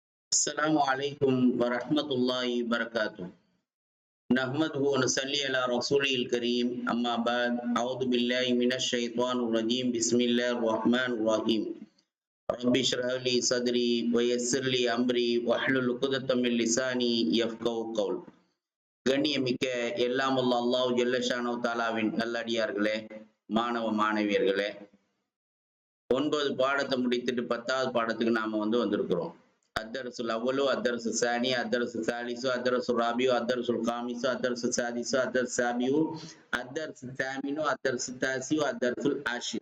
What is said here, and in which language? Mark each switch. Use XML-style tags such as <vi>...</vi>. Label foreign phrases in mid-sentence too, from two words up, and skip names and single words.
<ar>السلام عليكم ورحمة الله وبركاته. نحمده ونصلي على رسوله الكريم. أما بعد أعوذ بالله من الشيطان الرجيم. بسم الله الرحمن الرحيم. رب اشرح لي صدري ويسر لي أمري واحلل عقدة من لساني يفقهوا قولي.</ar> <ta>கண்ணியமிக்க எல்லாம் வல்ல</ta> <ar>الله جل شأنه تعالى</ar> <ta>நல்லடியார்களே, மாணவ மாணவியர்களே, 9 பாடத்தை முடித்துட்டு 10வது பாடத்துக்கு நாம வந்திருக்கிறோம்.</ta> <ar>الدرس الأول، الدرس الثاني، الدرس الثالث، الدرس الرابع، الدرس الخامس، الدرس السادس، الدرس السابع، الدرس الثامن، الدرس التاسع، الدرس العاشر.</ar>